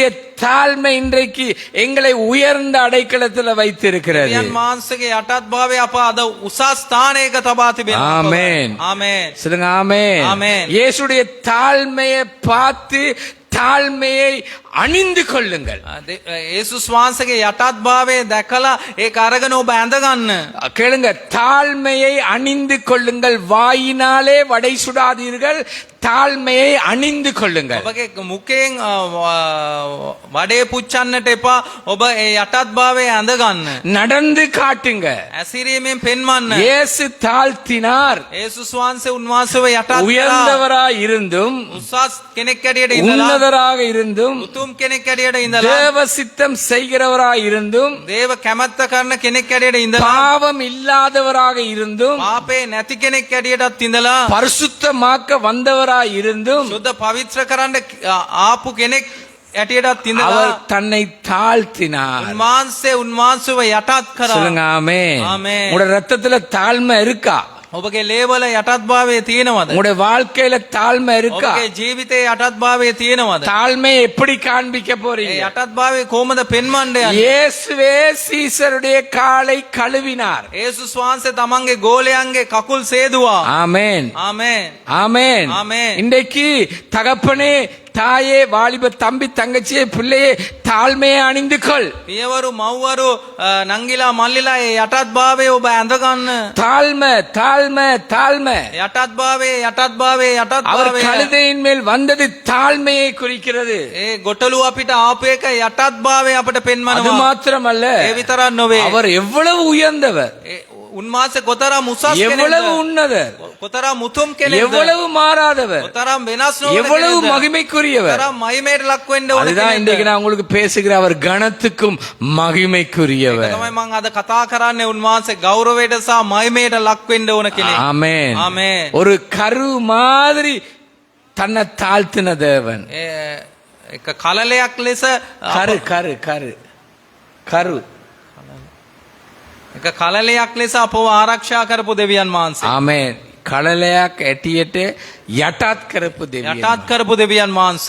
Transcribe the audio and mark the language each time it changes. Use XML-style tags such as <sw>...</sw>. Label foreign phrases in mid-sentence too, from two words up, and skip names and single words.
<ta>ஆண்டவருடைய தாழ்மை இன்றைக்கு எங்களை உயர்ந்த அடைக்கலத்தில் வைத்திருக்கிறது.</ta> <si>දෙවියන් වහන්සේගේ යටත් භාවය අප අද උසස් ස්ථානයක තබා තිබෙනවා.</si> <ta>ஆமென்.</ta> <si>ආමේන්.</si> <ta>சொல்லுங்க ஆமென். ஆமென். இயேசுடைய தாழ்மையை பார்த்து தாழ்மையை அணிந்து கொள்ளுங்கள்.</ta> <si>යේසුස් වහන්සේගේ යටත් භාවය දැකලා ඒක අරගෙන ඔබ ඇඳ ගන්න.</si> <ta>கேளுங்க, தாழ்மையை அணிந்து கொள்ளுங்கள். வாயினாலே வடை சுடாதீர்கள், தாழ்மையை அணிந்து கொள்ளுங்கள்.</ta> <si>ඔබගේ මුඛයෙන් වඩේ පුච්චන්නට එපා. ඔබ ඒ යටත් භාවය ඇඳ ගන්න.</si> <ta>நடந்து காட்டுங்க.</ta> <si>ඇසිරීමෙන් පෙන්වන්න.</si> <ta>இயேசு தாழ்த்தினார்.</ta> <si>යේසුස් වහන්සේ උන්වහන්සේව යටත් කළා.</si> <ta>உயர்ந்தவராய் இருந்தும்</ta> <si>උසස් කෙනෙක් ඇටියට ඉඳලා</si> <ta>உன்னதராக இருந்தும்</ta> <si>උතුම් කෙනෙක් ඇටියට ඉඳලා</si> <ta>தேவ சித்தம் செய்கிறவராய் இருந்தும்</ta> <si>දේව කැමැත්ත කරන කෙනෙක් ඇටියට ඉඳලා</si> <ta>பாவம் இல்லாதவராக இருந்தும்</ta> <si>පාපේ නැති කෙනෙක් ඇටියටත් ඉඳලා</si> <ta>பரிசுத்தமாக்க வந்தவராய் இருந்தும்</ta> <si>සුද්ධ පවිත්‍ර කරන්න ආපු කෙනෙක් ඇටියටත් ඉඳලා</si> <ta>அவர் தன்னை தாழ்த்தினார்.</ta> <si>උන්වහන්සේව යටත් කරා.</si> <ta>சொல்லுங்க ஆமென். ஆமென். உங்களுடைய ரத்தத்துல தாழ்மை இருக்கா?</ta> <si>ඔබගේ ලේවල යටත් භාවය තියෙනවද?</si> <ta>உங்களுடைய வாழ்க்கையில தாழ்மை இருக்கா?</ta> <si>ඔබගේ ජීවිතේ යටත් භාවය තියෙනවද?</si> <ta>தாழ்மை எப்படி காண்பிக்க</ta> <si>ඒ</si> <ta>போறீங்க?</ta> <si>යටත් භාවය කොහොමද පෙන්වන්නේ?</si> <ta>இயேசுவே சீசருடைய காலை கழுவினார்.</ta> <si>යේසුස් වහන්සේ තමන්ගේ ගෝලයන්ගේ කකුල් සේදුවා.</si> <ta>ஆமென்.</ta> <si>ආමේන්.</si> <ta>ஆமென். ஆமென். இன்றைக்கு தகப்பனே, தாயே, வாலிப தம்பி தங்கச்சியே, பிள்ளையே, தாழ்மையை அணிந்து கொள்.</ta> <si>පියවරු මව්වරු නංගිලා මල්ලිලා ඒ යටත් භාවය ඔබ ඇඳ ගන්න.</si> <ta>தாழ்மை, தாழ்மை, தாழ்மை.</ta> <si>යටත් භාවය යටත් භාවය යටත්</si> <ta>அவர்</ta> <si>භාවය.</si> <ta>கழுதையின் மேல் வந்தது தாழ்மையை குறிக்கிறது.</ta> <si>ඒ ගොටලු අපිට ආපු එක යටත් භාවය අපිට</si> <ta>அது</ta> <si>පෙන්වනවා.</si> <ta>மாத்திரமல்ல,</ta> <si>ඒ විතරක් නොවේ.</si> <ta>அவர் எவ்வளவு உயர்ந்தவர்,</ta> <si>උන්වහන්සේ කොතරම් උසස්</si> <ta>எவ்வளவு</ta> <si>කෙනෙක්ද?</si> <ta>உன்னதர்,</ta> <si>කොතරම් උතුම් කෙනෙක්ද?</si> <ta>எவ்வளவு மாறாதவர்,</ta> <si>කොතරම් වෙනස් නොවන</si> <ta>எவ்வளவு</ta> <si>කෙනෙක්ද?</si> <ta>மகிமைக்குரியவர்.</ta> <si>කොතරම් මහිමයට ලක් වෙන්න ඕන</si> <ta>அதுதான் இன்றைக்கு</ta> <si>කෙනෙක්ද?</si> <ta>நான் உங்களுக்கு பேசுகிற அவர் கனத்துக்கும் மகிமைக்குரியவர்.</ta> <si>තමයි මම අද කතා කරන්නේ උන්වහන්සේ ගෞරවයට සහ මහිමයට ලක් වෙන්න ඕන කෙනෙක්.</si> <ta>ஆமென்.</ta> <si>ආමේන්.</si> <ta>ஒரு கரு மாதிரி தன்னை தாழ்த்தின தேவன்.</ta> <si>එක කලලයක් ලෙස</si> <ta>கரு கரு கரு கரு</ta> <si>එක කලලයක් ලෙස අපව ආරක්ෂා කරපු දෙවියන් වහන්සේ. ஆமென். කලලයක් හැටියට යටත් කරපු දෙවියන්. යටත් කරපු දෙවියන් වහන්සේ.</si>